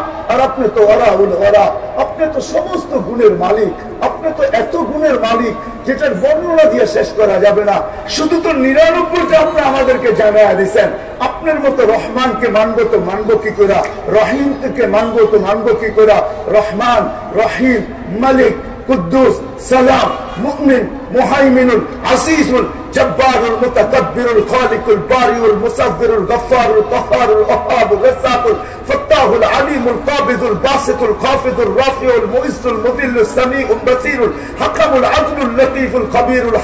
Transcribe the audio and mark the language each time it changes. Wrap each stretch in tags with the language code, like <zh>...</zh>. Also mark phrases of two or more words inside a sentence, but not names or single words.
<bn>আর আপনি তো ওরা, আপনি তো সমস্ত গুণের মালিক, আপনি তো এত গুণের মালিক যেটার বর্ণনা দিয়ে শেষ করা যাবে না। শুধু তো 99টা আপনি আমাদেরকে জানায় দিচ্ছেন। আপনার মতো রহমানকে মানবো তো মানবো কি করে? রহিম থেকে মানবো তো মানবো কি করে? রহমান, রহিম, মালিক, কুদ্দুস, সালাম, মুমিন, মুহাইমিনুল, আসিসুল, জব্বারুল, মুতাকাব্বিরুল, খালিকুল, বারিউল, মুসাব্বিরুল, গফফারুল, কাহ্হারুল, ওয়াহাবুর, রাজ্জাকুল, ফাত্তাহুল, আলিমুল, কাবিদুল, বাসিতুল, খাফিদুল, রাফিউল, মুইসুল, মুদিল্লুস, সামিউল, বাসীরুল, হাকামুল, আদলুল, লতীফুল, খবীরুল,</bn>